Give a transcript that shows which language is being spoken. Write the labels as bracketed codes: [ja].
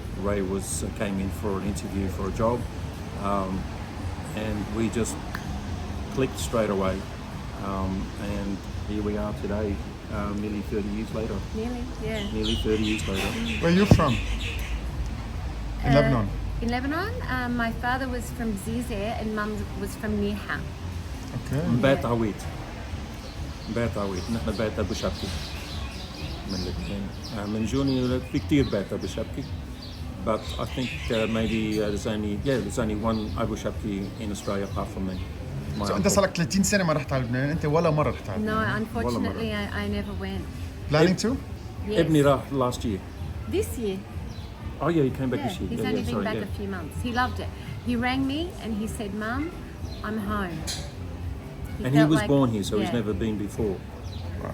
[en] Ray came in for an interview for a job, and we just clicked straight away. And here we are today, nearly 30 years later. Nearly 30 years later. Where are you from? In Lebanon? In Lebanon, my father was from Zizeh and mum was from Niha. Okay. [ar] بيت عويد نحن بيت أبو شبكي من لبنان. من جوني في كتير بيت أبو شبكي, [en] but I think maybe there's only one Abu Shabki in Australia apart from me. [ar] So أنت صار لك 30 سنة ما رحت على لبنان، أنت ولا مرة رحت على لبنان. [en] No, unfortunately, I never went. Planning to? Yes. [ar] ابني راح [en] last year. This year. Oh yeah, he came back this year. He's only been back a few months. He loved it. He rang me and he said, "Mum, I'm home." And he was born here, so he's never been before. Wow.